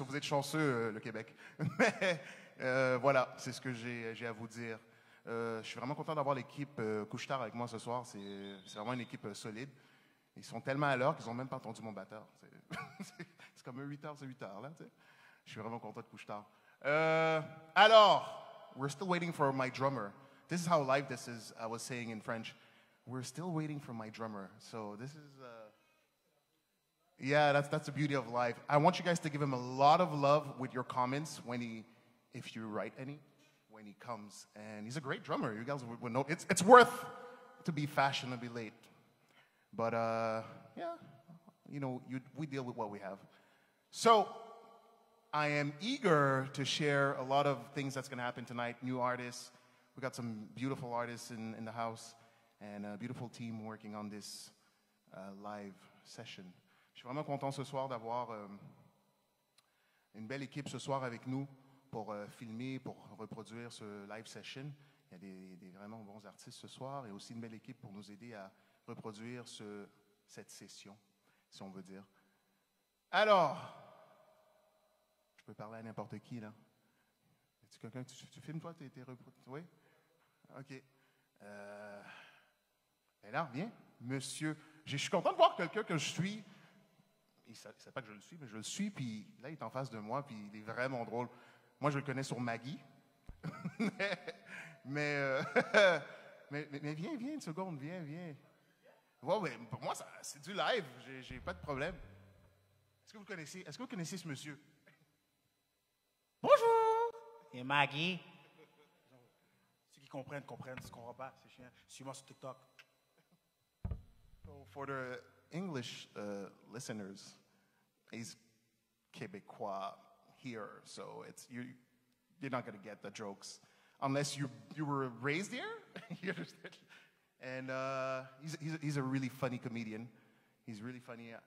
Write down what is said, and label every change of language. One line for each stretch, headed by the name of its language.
French: Vous êtes chanceux, le Québec. Mais voilà, c'est ce que j'ai à vous dire. Je suis vraiment content d'avoir l'équipe Couche-Tard avec moi ce soir. C'est vraiment une équipe solide. Ils sont tellement à l'heure qu'ils n'ont même pas entendu mon batteur. C'est comme 8h, c'est 8h. Là, tu sais. Je suis vraiment content de Couche-Tard. Alors,
English: we're still waiting for my drummer. This is how live this is, I was saying in French. We're still waiting for my drummer. So this is, yeah, that's the beauty of life. I want you guys to give him a lot of love with your comments if you write any, when he comes. And he's a great drummer. You guys would know. It's worth to be fashionably late. But, yeah, you know, we deal with what we have. So I am eager to share a lot of things that's going to happen tonight. New artists. We got some beautiful artists in the house. And a beautiful team working on this live session.
French: Je suis vraiment content ce soir d'avoir une belle équipe ce soir avec nous pour filmer, pour reproduire ce live session. Il y a des vraiment bons artistes ce soir et aussi une belle équipe pour nous aider à reproduire cette session, si on veut dire. Alors, je peux parler à n'importe qui, là. Est-ce que quelqu'un, tu filmes, toi? T'es oui? OK. Et là, viens, monsieur. Je suis content de voir quelqu'un que je suis. Il ne sait pas que je le suis, mais je le suis. Puis là, il est en face de moi, puis il est vraiment drôle. Moi, je le connais sur Maggie. mais viens une seconde, viens. Ouais, pour moi, c'est du live. J'ai pas de problème. Est-ce que vous connaissez ce monsieur? Bonjour! Et Maggie. Ceux qui comprennent. Ceux qui ne comprennent pas, c'est chiant. Suis-moi sur TikTok.
English: So for the English listeners, he's Québécois here, so you're not going to get the jokes unless you were raised here. You understand? And he's a really funny comedian. He's really funny.